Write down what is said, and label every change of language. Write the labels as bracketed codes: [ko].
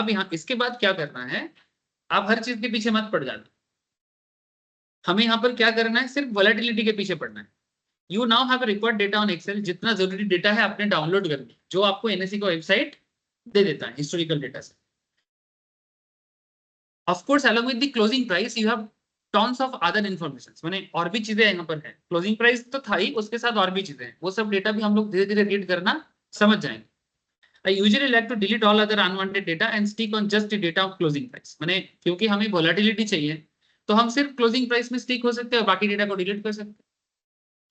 [hi] आप यहाँ इसके बाद क्या करना है, आप हर चीज के पीछे मत पड़ जाना। हमें यहाँ पर क्या करना है, सिर्फ वोलेटिलिटी के पीछे पड़ना है। [en] you now have required data on Excel, [hi] जितना जरूरी डेटा है आपने डाउनलोड कर लिया, जो आपको एनएससी का वेबसाइट दे देता है हिस्टोरिकल डेटा से। [en] of course along with the closing price you have tons of other information, [hi] माने और भी चीजें यहाँ पर है। क्लोजिंग प्राइस तो था ही, उसके साथ और भी चीजें हैं, वो सब डेटा भी हम लोग धीरे धीरे रीड करना समझ जाएंगे। [en] I usually like to delete all other unwanted data and stick on just the data of closing price, [hi] माने क्योंकि हमें वोलेटिलिटी चाहिए तो हम सिर्फ क्लोजिंग प्राइस में स्टिक हो सकते हैं और बाकी डेटा को डिलीट कर सकते हैं।